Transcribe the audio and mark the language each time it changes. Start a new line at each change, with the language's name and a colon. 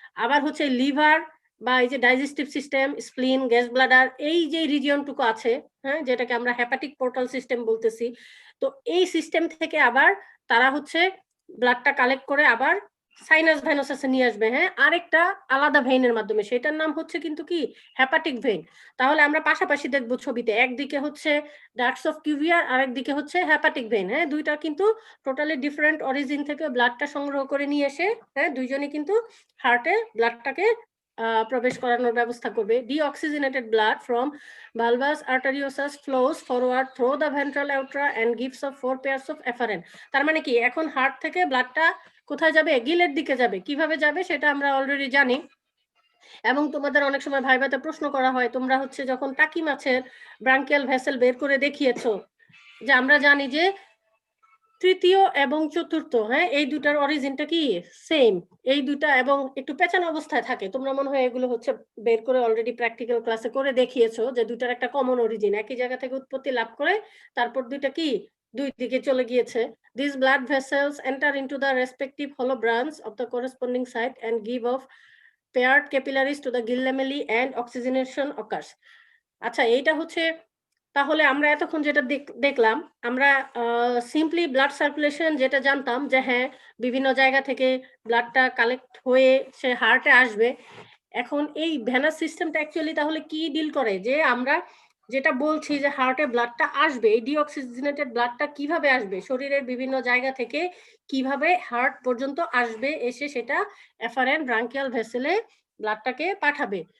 Bangla: আবার হচ্ছে লিভার বা এই যে ডাইজেস্টিভ সিস্টেম, স্প্লিন, গ্যাস ব্লাডার, এই যে রিজিয়নটুকু আছে, হ্যাঁ, যেটাকে আমরা হেপাটিক পোর্টাল সিস্টেম বলতেছি, তো এই সিস্টেম থেকে আবার তারা হচ্ছে ব্লাডটা কালেক্ট করে আবার সাইনাস ভেনোসাসে নিয়ে আসবে, হ্যাঁ, আরেকটা আলাদা ভেইনের মাধ্যমে, সেটার নাম হচ্ছে কিন্তু কি হেপাটিক ভেইন। তাহলে আমরা পাশাপাশি দেখবো ছবিতে, একদিকে হচ্ছে ডাক্টস অফ কিউভিয়ার, আরেকদিকে হচ্ছে হেপাটিক ভেইন, হ্যাঁ, দুইটা কিন্তু টোটালি ডিফারেন্ট অরিজিন থেকে ব্লাডটা সংগ্রহ করে নিয়ে এসে, হ্যাঁ, দুইজনই কিন্তু হার্টে ব্লাডটাকে প্রবেশ করানোর ব্যবস্থা করবে।
English: Deoxygenated blood from valvus arteriosus flows forward through the ventral aorta and gives off 4 pairs of afferent.
Bangla: তার মানে কি এখন হার্ট থেকে ব্লাডটা কোথায় যাবে? গিলের দিকে যাবে। কিভাবে যাবে সেটা আমরা অলরেডি জানি, এবং তোমাদের অনেক সময় ভাইভাতে প্রশ্ন করা হয়, তোমরা হচ্ছে যখন টাকি মাছের ব্রাঙ্কিয়াল ভেসেল বের করে দেখিয়েছো, যে আমরা জানি যে তৃতীয় এবং চতুর্থ, হ্যাঁ, এই দুটার অরিজিনটা কি সেম, এই দুটা এবং একটু পেঁচানো অবস্থায় থাকে। তোমরা মনে হয় এগুলো হচ্ছে বের করে অলরেডি প্র্যাকটিক্যাল ক্লাসে করে দেখিয়েছো যে দুটার একটা কমন অরিজিন, একই জায়গা থেকে উৎপত্তি লাভ করে তারপর দুইটা কি দুই দিকে চলে গিয়েছে।
English: These blood vessels enter into the respective hollow branch of the corresponding site and give off paired capillaries to the gill lamellae and oxygenation occurs.
Bangla: আচ্ছা, এইটা হচ্ছে তাহলে আমরা এতক্ষণ যেটা দেখলাম, আমরা সিম্পলি ব্লাড সার্কুলেশন যেটা জানতাম যে হ্যাঁ বিভিন্ন জায়গা থেকে ব্লাডটা কালেক্ট হয়ে সে হার্টে আসবে। এখন এই ভেনাস সিস্টেমটা অ্যাকচুয়ালি তাহলে কি ডিল করে, যে আমরা যেটা বলছি যে হার্টে ব্লাডটা আসবে, এই ডিঅক্সিজেনেটেড ব্লাডটা কিভাবে আসবে, শরীরের বিভিন্ন জায়গা থেকে কিভাবে হার্ট পর্যন্ত আসবে, এসে সেটা এফারেন্ট ব্রাঙ্কিয়াল ভেসেলে ব্লাডটাকে পাঠাবে।